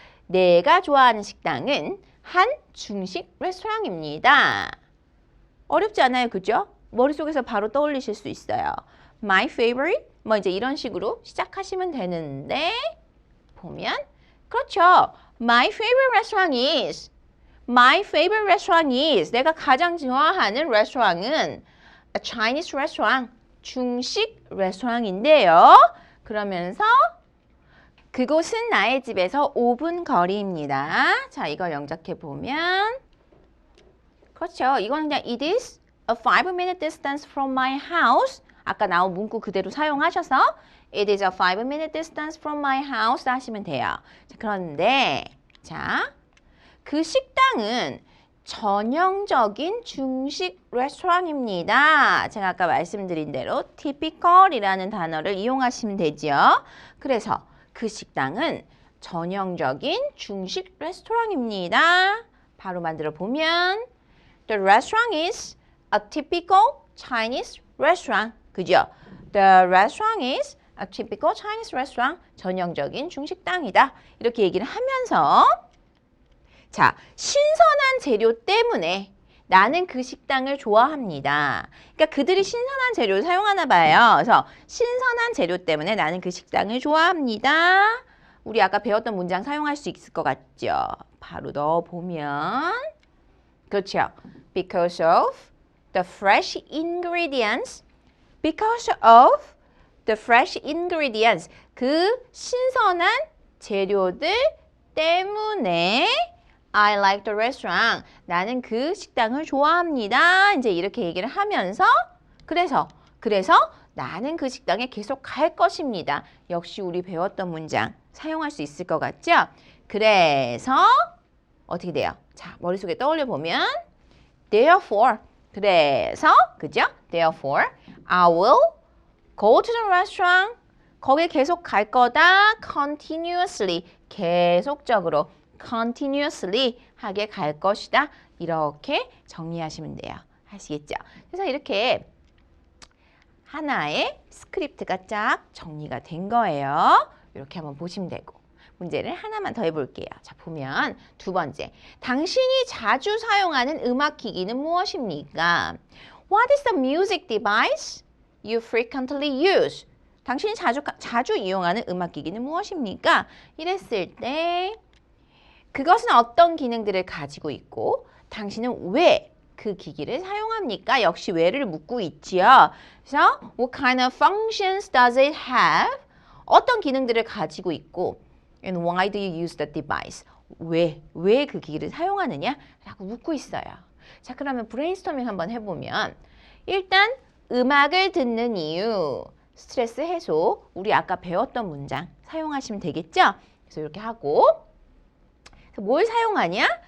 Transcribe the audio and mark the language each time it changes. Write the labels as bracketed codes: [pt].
[ko] 내가 좋아하는 식당은 한 중식 레스토랑입니다. 어렵지 않아요, 그죠? 머릿속에서 바로 떠올리실 수 있어요. My favorite, 뭐 이제 이런 식으로 시작하시면 되는데 보면 그렇죠. [en] My favorite restaurant is My favorite restaurant is 내가 가장 좋아하는 레스토랑은 a Chinese restaurant, 중식 레스토랑인데요. [ko] 그러면서 그곳은 나의 집에서 5분 거리입니다. 자, 이걸 영작해 보면 그렇죠. 이건 그냥 it is [en] a 5-minute distance from my house. 아까 나온 문구 그대로 사용하셔서 It is a 5-minute distance from my house 하시면 돼요. [ko] 자, 그런데 자, 그 식당은 전형적인 중식 레스토랑입니다. 제가 아까 말씀드린 대로 typical이라는 단어를 이용하시면 되죠. 그래서 그 식당은 전형적인 중식 레스토랑입니다. [en] 바로 만들어 보면 The restaurant is a typical Chinese restaurant. [ko] 그죠? [en] The restaurant is a typical Chinese restaurant. [ko] 전형적인 중식당이다. 이렇게 얘기를 하면서 자, 신선한 재료 때문에 나는 그 식당을 좋아합니다. 그러니까 그들이 신선한 재료를 사용하나 봐요. 그래서 신선한 재료 때문에 나는 그 식당을 좋아합니다. 우리 아까 배웠던 문장 사용할 수 있을 것 같죠? [en] 바로 넣어보면 그렇죠. Because of the fresh ingredients. Because of the fresh ingredients. [ko] 그 신선한 재료들 때문에 I like the restaurant. 나는 그 식당을 좋아합니다. 이제 이렇게 얘기를 하면서 그래서 나는 그 식당에 계속 갈 것입니다. 역시 우리 배웠던 문장 사용할 수 있을 것 같죠? 그래서 어떻게 돼요? 자, 머릿속에 떠올려 보면 Therefore. 그래서 그죠? [en] Therefore, I will go to the restaurant. [ko] 거기에 계속 갈 거다. Continuously. 계속적으로. continuously 하게 갈 것이다. 이렇게 정리하시면 돼요. 아시겠죠? 그래서 이렇게 하나의 스크립트가 쫙 정리가 된 거예요. 이렇게 한번 보시면 되고 문제를 하나만 더 해볼게요. 자, 보면 두 번째. 당신이 자주 사용하는 음악기기는 무엇입니까? [en] What is the music device you frequently use? [ko] 당신이 자주 이용하는 음악기기는 무엇입니까? 이랬을 때 그것은 어떤 기능들을 가지고 있고 당신은 왜 그 기기를 사용합니까? [en] 역시 왜를 묻고 있지요. 그래서 What kind of functions does it have? 어떤 기능들을 가지고 있고 And why do you use the device? [ko] 왜 그 기기를 사용하느냐? 라고 묻고 있어요. 자, 그러면 브레인스토밍 한번 해보면 일단 음악을 듣는 이유, 스트레스 해소, 우리 아까 배웠던 문장 사용하시면 되겠죠? 그래서 이렇게 하고 뭘 사용하냐?